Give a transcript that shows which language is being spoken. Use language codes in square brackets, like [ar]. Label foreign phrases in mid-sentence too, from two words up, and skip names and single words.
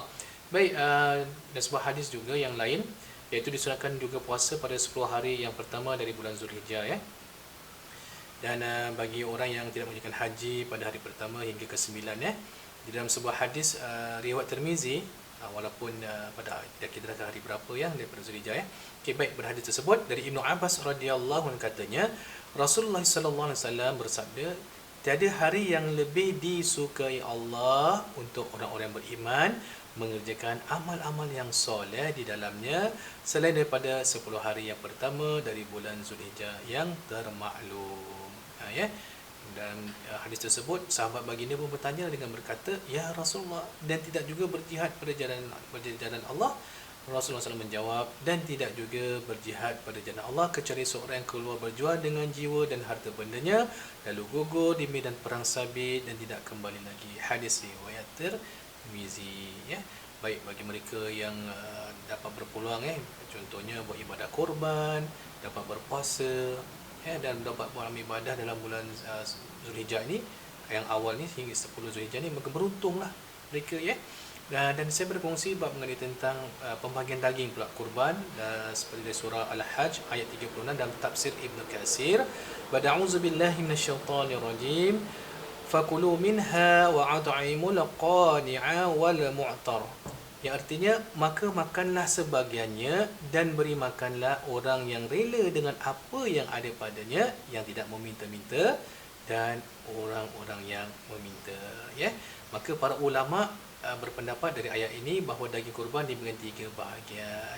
[ms] Baik, dan sebuah hadis juga yang lain iaitu disunatkan juga puasa pada 10 hari yang pertama dari bulan Zulhijjah Dan bagi orang yang tidak menunaikan haji pada hari pertama hingga ke-9 di dalam sebuah hadis riwayat Tirmizi, walaupun pada kita dah hari berapa daripada Zulhijjah baik, pada hadis tersebut dari Ibnu Abbas [ar] رضي الله عنه [ms] katanya, Rasulullah [ar] صلى الله عليه وسلم [ms] bersabda, tiada hari yang lebih disukai Allah untuk orang-orang beriman mengerjakan amal-amal yang soleh di dalamnya selain daripada 10 hari yang pertama dari bulan Zulhijjah yang termaklum. Dan hadis tersebut sahabat baginda pun bertanya dengan berkata, [ar] يا رسول الله, [ms] dan tidak juga berjihad pada jalan Allah? Rasulullah SAW menjawab, dan tidak juga berjihad pada jalan Allah kecuali seorang yang keluar berjuang dengan jiwa dan harta bendanya lalu gugur di medan perang sabit dan tidak kembali lagi. Hadis riwayat Tirmizi. Baik, bagi mereka yang dapat berpeluang contohnya buat ibadah korban, dapat berpuasa dan dapat buat ibadah dalam bulan Zulhijjah ini yang awal ni hingga 10 Zulhijjah ni, maka beruntunglah mereka dan saya berkongsi bab mengenai tentang pembahagian daging pula kurban seperti dari surah Al-Hajj ayat 36 dalam tafsir Ibnu Katsir, [ar] أعوذ بالله من الشيطان الرجيم فكلوا منها وأطعموا القانع والمعتر, [ms] yang artinya maka makanlah sebahagiannya dan beri makanlah orang yang rela dengan apa yang ada padanya, yang tidak meminta-minta dan orang-orang yang meminta. Maka para ulama berpendapat dari ayat ini bahawa daging kurban dibagi 3 bahagian.